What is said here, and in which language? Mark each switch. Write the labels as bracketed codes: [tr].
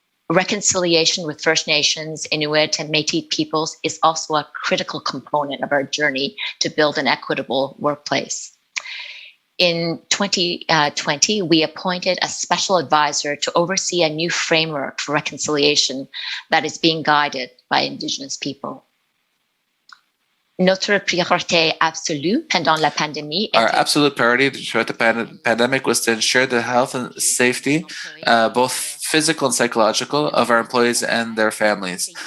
[en] Reconciliation with First Nations, Inuit, and Métis peoples is also a critical component of our journey to build an equitable workplace. In 2020, we appointed a special advisor to oversee a new framework for reconciliation that is being guided by Indigenous people. [fr] Notre priorité absolue pendant la pandémie. [en] Our absolute priority throughout the pandemic was to ensure the health and safety, both physical and psychological, of our employees and their families.